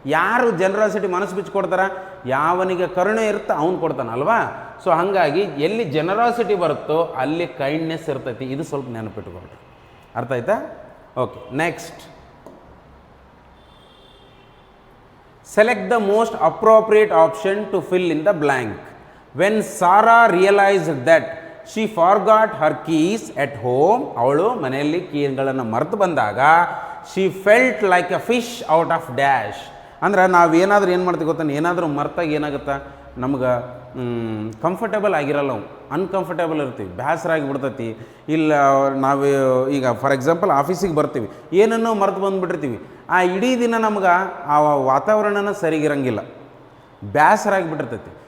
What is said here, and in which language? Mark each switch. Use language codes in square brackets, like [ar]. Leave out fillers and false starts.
[kn] ಯಾರು ಜನರಾಸಿಟಿ ಮನಸ್ಸು ಬಿಚ್ಚಿ ಕೊಡ್ತಾರ, ಯಾವನಿಗೆ ಕರುಣೆ ಇರುತ್ತೆ ಅವನು ಕೊಡ್ತಾನ ಅಲ್ವಾ. ಸೊ ಹಾಗಾಗಿ ಎಲ್ಲಿ ಜನರಾಸಿಟಿ ಬರುತ್ತೋ ಅಲ್ಲಿ ಕೈಂಡ್ನೆಸ್ ಇರ್ತೈತಿ. ಇದು ಸ್ವಲ್ಪ ನೆನಪಿಟ್ಕೊಳ್ರಿ. ಅರ್ಥ ಆಯ್ತಾ? [en] Okay, next, select the most appropriate option to fill in the blank. When Sarah realized that she forgot her keys at home, [kn] ಅವಳು ಮನೆಯಲ್ಲಿ ಕೀಗಳನ್ನು ಮರೆತು ಬಂದಾಗ, [en] she felt like a fish out of dash. [kn] ಅಂದ್ರೆ ನಾವೇನಾದ್ರೂ ಏನು ಮಾಡ್ತೀವಿ ಗೊತ್ತಾ, ಏನಾದರೂ ಮರ್ತಾಗ ಏನಾಗುತ್ತಾ, ನಮ್ಗೆ ಕಂಫರ್ಟೇಬಲ್ ಆಗಿರಲ್ಲ, ನಾವು ಅನ್ಕಂಫರ್ಟೇಬಲ್ ಇರ್ತೀವಿ, ಬೇಸರ ಆಗಿಬಿಡ್ತೈತಿ. ಇಲ್ಲ ನಾವು ಈಗ ಫಾರ್ ಎಕ್ಸಾಂಪಲ್ ಆಫೀಸಿಗೆ ಬರ್ತೀವಿ, ಏನನ್ನೋ ಮರೆತು ಬಂದುಬಿಟ್ಟಿರ್ತೀವಿ, ಆ ಇಡೀ ದಿನ ನಮ್ಗೆ ಆ ವಾತಾವರಣನ ಸರಿಗಿರಂಗಿಲ್ಲ, ಬೇಸರ ಆಗಿಬಿಟ್ಟಿರ್ತೈತಿ.